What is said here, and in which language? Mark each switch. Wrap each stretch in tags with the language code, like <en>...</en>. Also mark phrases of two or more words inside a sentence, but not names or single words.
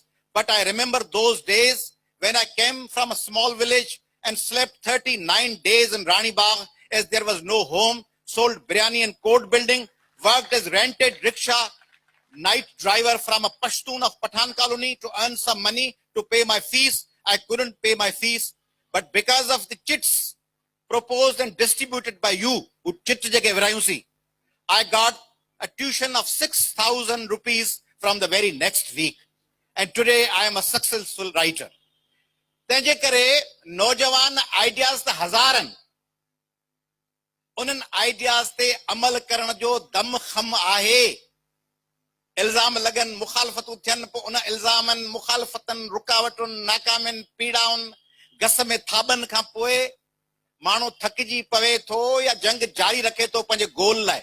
<en>But I remember those days when I came from a small village and slept 39 days in Rani Bagh as there was no home, sold biryani in court building, worked as rented rickshaw night driver from a Pashtun of Pathan colony to earn some money to pay my fees. I couldn't pay my fees, but because of the chits proposed and distributed by you, I got a tuition of 6,000 rupees from the very next week. And today I am a successful writer.</en> <sd>तंहिंजे करे नौजवान आइडियाज़ त हज़ारनि, उन्हनि आइडियाज़ ते अमल करण जो दम खम आहे। इल्ज़ाम लगन, मुखालफ़तूं थियनि, पोइ उन इल्ज़ामनि, मुखालफ़तनि, रुकावटुनि, नाकामियुनि, पीड़ाउनि, घस में थाबनि खां पोइ माण्हू थकिजी पवे थो या जंग जारी रखे थो पंहिंजे गोल लाइ।</sd>